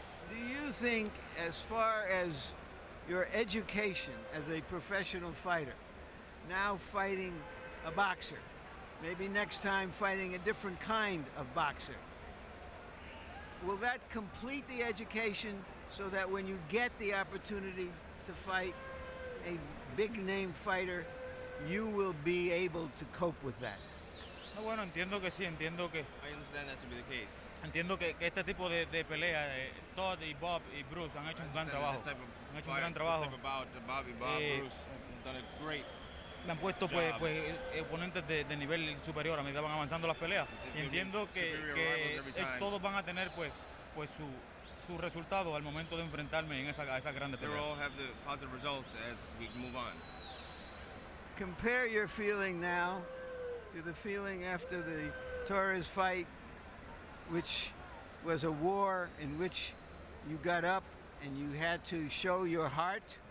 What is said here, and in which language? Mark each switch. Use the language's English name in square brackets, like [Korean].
[English] Do you think, as far as your education as a professional fighter, now fighting a boxer, maybe next time fighting a different kind of boxer, will that complete the education so that when you get the opportunity to fight a big name fighter, you will be able to cope with that? [Spanish] No, bueno, entiendo que sí, entiendo que. [English] I understand that to be the case. [Spanish] Entiendo que este tipo de pelea, Todd y Bob y Bruce han hecho un gran trabajo. Han hecho un gran trabajo. [English] Bob, Bruce have done a great. [Spanish] Me han puesto pues oponentes de nivel superior a medida van avanzando las peleas. Y entiendo que todos van a tener pues su resultado al momento de enfrentarme en esa grande pelea. [English] They will all have the positive results as we move on. Compare your feeling now to the feeling after the Torres fight, which was a war in which you got up and you had to show your heart.